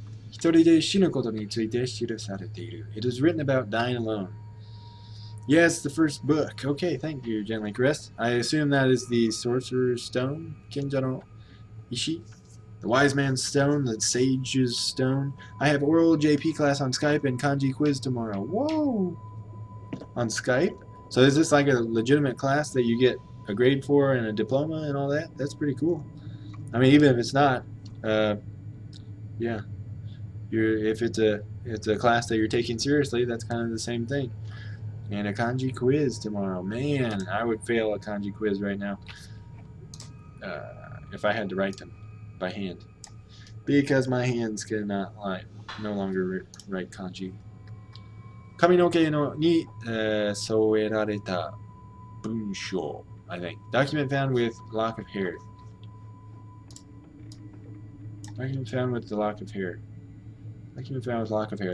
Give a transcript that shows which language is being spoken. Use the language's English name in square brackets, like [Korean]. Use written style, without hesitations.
[Japanese] 一人で死ぬことについて記されている. [English] It is written about dying alone. Yes, the first book. Okay, thank you, Gently Caressed. I assume that is the Sorcerer's Stone, Kenja no Ishi. The Wise Man's Stone, the Sage's Stone. I have oral JP class on Skype and kanji quiz tomorrow. Whoa! On Skype? So is this like a legitimate class that you get a grade for and a diploma and all that? That's pretty cool. I mean, even if it's not, yeah. If it's a class that you're taking seriously, that's kind of the same thing. And a kanji quiz tomorrow. Man, I would fail a kanji quiz right now if I had to write them by hand, because my hands cannot no longer write kanji. [Japanese] 髪の毛のに、添えられた文章 [English] I think. Document found with lock of hair. Document found with the lock of hair. Document found with lock of hair.